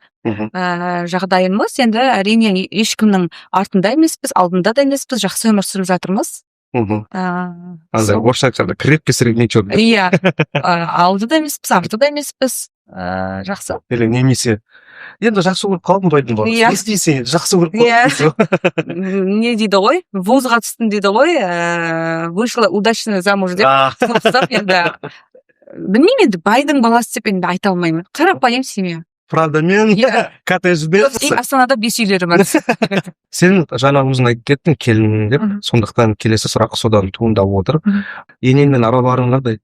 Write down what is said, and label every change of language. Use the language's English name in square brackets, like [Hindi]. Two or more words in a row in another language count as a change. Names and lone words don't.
[Kazakh] Жағдайымыз енді әрине ешкімнің артында емеспіз, алдында да емеспіз, жақсы өмір сүріп жатырмыз. Орысша айтқанда [Russian] крепкий средний черный. [Kazakh] Иә, алдыда емеспіз, артыда емеспіз. Жақсы. Немесе енді жақсы көріп қалдым байдың бар. Не істейсің, жақсы көріп қалдың. Не дейді ғой? Вузға түстім дейді ғой. [Russian] Вышла удачно замуж деп. [Kazakh] Енді білмеймін, енді байдың баласы деп енді айта алмаймын. Қарапайым семья. Правда, мен коттеджде Астанада 5 үйлері бар. Сен жаңа өзің айтып кеттің келін деп, сондықтан келесі сұрақ содан туындап отыр. Енеңмен араларың қандай?